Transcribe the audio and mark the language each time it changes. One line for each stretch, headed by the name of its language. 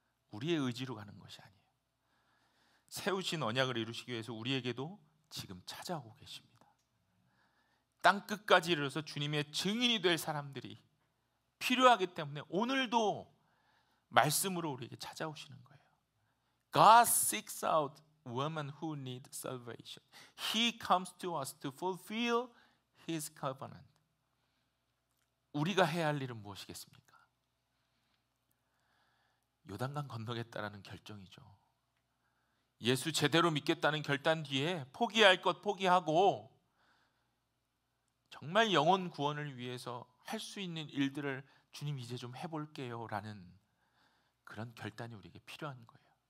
Korean: 우리의 의지로 가는 것이 아니에요. 세우신 언약을 이루시기 위해서 우리에게도 지금 찾아오고 계십니다. 땅끝까지 이르러서 주님의 증인이 될 사람들이 필요하기 때문에 오늘도 말씀으로 우리에게 찾아오시는 거예요.
English: God seeks out women who need salvation. He comes to us to fulfill His covenant.
Korean: 우리가 해야 할 일은 무엇이겠습니까? 요단강 건너겠다라는 결정이죠. 예수 제대로 믿겠다는 결단 뒤에 포기할 것 포기하고 정말 영혼 구원을 위해서 할 수 있는 일들을 주님 이제 좀 해볼게요 라는 그런 결단이 우리에게 필요한 거예요.